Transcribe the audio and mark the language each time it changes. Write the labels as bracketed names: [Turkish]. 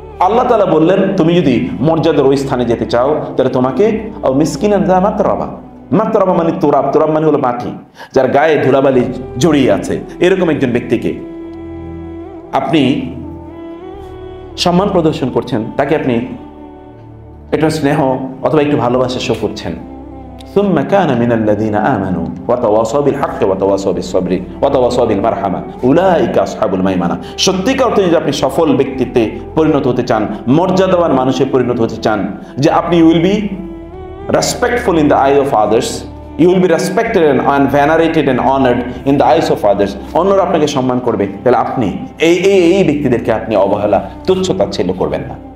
[Bangla] আল্লাহ তাআলা বললেন তুমি যদি মর্যাদার ওই স্থানে যেতে চাও তাহলে তোমাকে মিসকিনান যা মাতরাবা। মাতরাবা মানে তুরাব, তুরাব মানে হলো মাটি, যার গায়ে ধুলাবালি জড়িয়ে আছে, এরকম একজন ব্যক্তিকে আপনি সম্মান প্রদর্শন করছেন, তাকে আপনি একটু স্নেহ অথবা একটু ভালোবাসা শো করছেন। [Arabic] ثم كان من الذين آمنوا وتواصوا بالحق وتواصوا بالصبر وتواصوا بالمرحمة أولئك أصحاب الميمنة। [Bangla] সত্যিকার অর্থে যদি আপনি সফল ব্যক্তিত্বে পরিণত হতে চান, মর্যাদাবান মানুষে পরিণত হতে চান, যে আপনি [English] will be respectful in the eye of others, you will be respected and venerated and honored in the eyes of others, [Bangla] অন্যরা আপনাকে সম্মান করবে, তাহলে আপনি এই ব্যক্তিদেরকে আপনি অবহেলা, তুচ্ছ তাচ্ছিল্য করবেন না।